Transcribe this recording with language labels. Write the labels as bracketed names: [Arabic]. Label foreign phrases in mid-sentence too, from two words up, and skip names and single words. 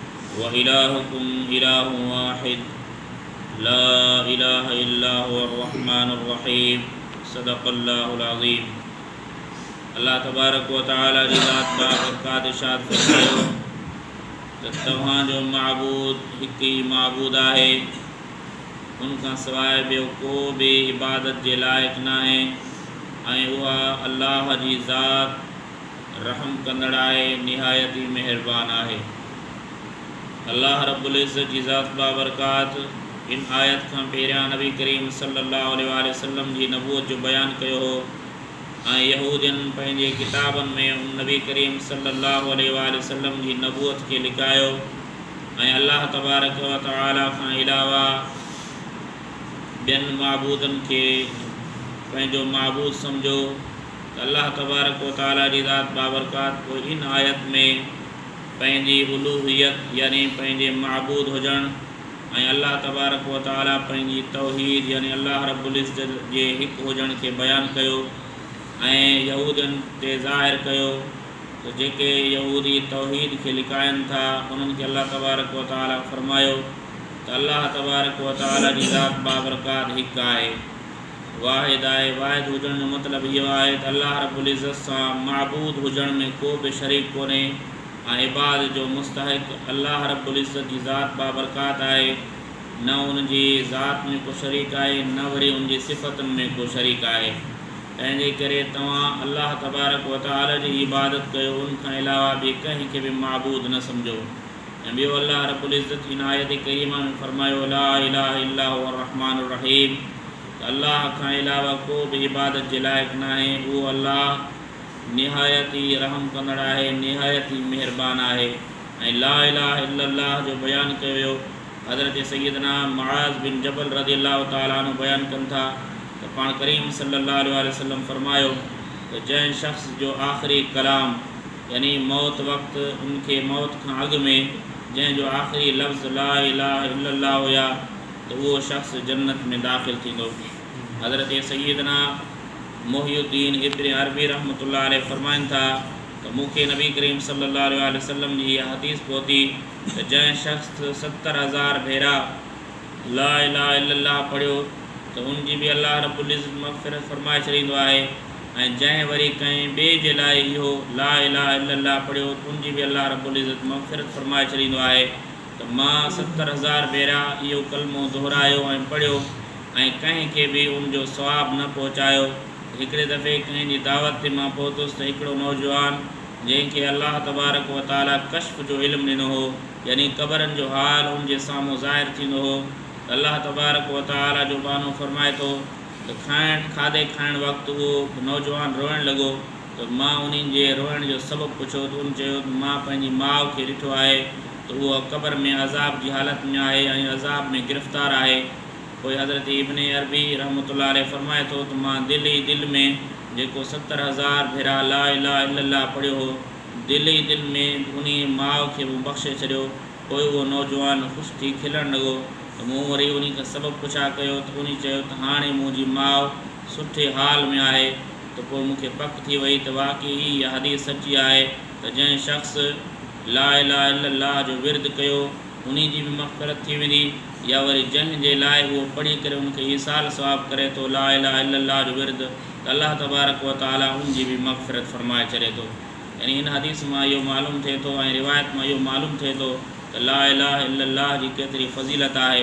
[Arabic] وإلهكم إله واحد لا إله إلا هو الرحمن الرحيم صدق الله العظيم। الله تبارك وتعالى [Sindhi] जी ज़ात बाबरकात इरशाद फरमायो त तव्हांजो माबूद हिकु ई माबूद आहे, उनखां सवाइ ॿियो को बि इबादत जे लाइक़ न आहे ऐं उहा अल्लाह जी ज़ात रहम कंदड़ आहे, निहायत ई महिरबान आहे। [Arabic] الله رب العزة [Sindhi] जी ज़ात बाबरकात इन आयत खां पहिरियां नबी करीम [Arabic] صلى الله عليه وسلم [Sindhi] जी नबूअत जो बयानु कयो हो ऐं यहूदियुनि पंहिंजे किताबनि में उन नबी करीम [Arabic] صلى الله عليه وسلم [Sindhi] जी नबूअत खे लिकायो ऐं [Arabic] الله تبارك وتعالى [Sindhi] खां अलावा ॿियनि माबूदनि खे पंहिंजो माबूद सम्झो त [Arabic] الله تبارك وتعالى [Sindhi] जी ज़ात बाबरकात पोइ इन आयत में पंहिंजी उलूहियत यानी पंहिंजे माबूद हुजणु ऐं [Arabic] الله تبارك وتعالى [Sindhi] पंहिंजी तौहीद यानी [Arabic] الله رب العزة [Sindhi] जे हिकु हुजण खे बयानु कयो ऐं यहूदियुनि ते ज़ाहिर कयो त जेके यहूदी तौहीद खे लिकाइनि था उन्हनि खे [Arabic] الله تبارك وتعالى [Sindhi] फरमायो त [Arabic] الله تبارك وتعالى [Sindhi] जी ज़ात बाबरकात हिकु आहे, वाहिद आहे। वाहिद हुजण जो मतिलबु इहो आहे त [Arabic] الله رب العزة [Sindhi] सां माबूद हुजण में को बि शरीक कोन्हे ऐं इबादत जो मुस्तहिक़ [Arabic] الله رب العزة [Sindhi] जी ज़ात बाबरकात आहे। न उनजी ज़ात में को शरीक आहे, न वरी उनजी सिफ़तुनि में को शरीक आहे। तंहिंजे करे तव्हां [Arabic] الله تبارك وتعالى [Sindhi] जी इबादत कयो, उनखां अलावा ॿिए कंहिं खे बि माबूद न सम्झो। ऐं ॿियो [Arabic] الله رب العزة [Sindhi] इन आयत करीमा में फरमायो [Arabic] لا إله إلا هو الرحمن الرحيم, [Sindhi] त अल्लाह खां अलावा को बि इबादत जे लाइक़ न आहे, उहो अल्लाह निहायत ई रहम कंदड़ आहे, निहायत ई महिरबान आहे। ऐं [Arabic] لا إله إلا الله [Sindhi] जो बयानु कयो वियो। हज़रत सैयदना मुआज़ बिन जबल [Arabic] رضي الله تعالى عنه [Sindhi] बयानु कनि था त पाण करीम [Arabic] صلى الله عليه وسلم [Sindhi] फरमायो त जंहिं शख़्स जो आख़िरी कलाम यानी मौत वक़्तु उनखे मौत खां अॻु में जंहिंजो आख़िरी लफ़्ज़ [Arabic] لا إله إلا الله [Sindhi] हुया त उहो शख़्स जन्नत में दाख़िल थींदो। हज़रत सैयदना मुहियुद्दीन इब्न अरबी [Arabic] رحمة الله عليه [Sindhi] फरमाइनि था त मूंखे नबी करीम [Arabic] صلى الله عليه وسلم [Sindhi] जी इहा हदीस पहुती त जंहिं शख़्स 70,000 भेरा [Arabic] لا إله إلا الله [Sindhi] पढ़ियो त उनजी बि [Arabic] الله رب العزة [Sindhi] मग़फ़िरत फरमाए छॾींदो आहे, ऐं जंहिं वरी कंहिं ॿिए जे लाइ इहो [Arabic] لا إله إلا الله [Sindhi] पढ़ियो त उनजी बि [Arabic] الله رب العزة [Sindhi] मग़फ़िरत फरमाए छॾींदो आहे। त मां 70,000 भेरा इहो कलमो दोहरायो ऐं पढ़ियो ऐं कंहिं खे बि उनजो सवाबु न पहुचायो। हिकिड़े दफ़े कंहिंजी दावत ते मां पहुतुसि त हिकिड़ो नौजवान जंहिंखे [Arabic] الله تبارك وتعالى [Sindhi] कश्फ जो इल्मु ॾिनो हो यानी क़बरनि जो हाल उनजे साम्हूं ज़ाहिर थींदो हो, त [Arabic] الله تبارك وتعالى [Sindhi] जो बानो फरमाए थो त खाधे खाइण वक़्तु उहो नौजवान रोइणु लॻो त मां उन्हनि जे रोइण जो सबबु पुछियो त उन चयो त मां पंहिंजी माउ खे ॾिठो आहे त उहा क़बर में अज़ाब जी हालत में आहे ऐं अज़ाब में गिरफ़्तार आहे। पोइ हज़रत इब्न अरबी [Arabic] رحمة الله عليه [Sindhi] फरमाए थो त मां दिलि ई दिलि में जेको 70,000 भेरा [Arabic] لا إله إلا الله [Sindhi] पढ़ियो हो, दिलि ई दिलि में उन माउ खे बि बख़्शे छॾियो। पोइ उहो नौजवान ख़ुशि थी खिलणु लॻो त मूं वरी उन खां सबबु पुछा कयो त उन चयो त हाणे मुंहिंजी माउ सुठे हाल में आहे। त पोइ मूंखे पक थी वई त वाक़ई इहा हदीस सची आहे त जंहिं शख़्स [Arabic] لا إله إلا الله [Sindhi] जो विर्द कयो उन जी बि मग़फ़िरत थी वेंदी, या वरी जंहिंजे लाइ उहो पढ़ी करे उनखे ईसाल सवाबु करे थो [Arabic] لا إله إلا الله [Sindhi] जो विर्द त [Arabic] الله تبارك وتعالى [Sindhi] उनजी बि मग़फ़िरत फरमाए छॾे थो। यानी हिन हदीस मां इहो मालूम थिए थो ऐं रिवायत मां इहो मालूम थिए थो त [Arabic] لا إله إلا الله [Sindhi] जी केतिरी फ़ज़ीलत आहे।